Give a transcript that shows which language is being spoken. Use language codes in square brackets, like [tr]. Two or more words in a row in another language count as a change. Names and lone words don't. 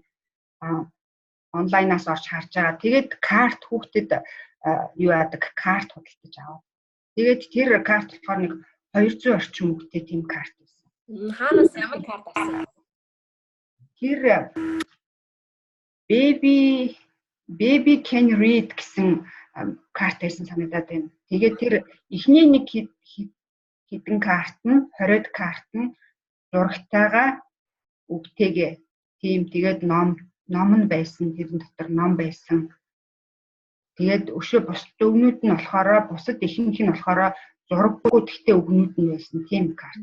[mn] Онлайнаас орж харж байгаа. Тэгээд карт хүүхдэд юу яадаг карт худалдаж аваад. Тэгээд тэр карт болохоор нэг 200 орчим үгтэй тийм карт байсан. Хаанаас ямар карт авсан? Тэр baby can read гэсэн карт байсан санагдаад байна. Тэгээд тэр эхний нэг хэдэн карт нь 20-д карт нь зурагтайгаа үгтэйгээ тийм тэгээд ном нь байсан, тэрэн дотор ном байсан. Тэгээд өшөө бусад өгнүүд нь болохоор бусад ихэнх нь болохоор зураггүй тэгтээ өгнүүд нь байсан тийм карт.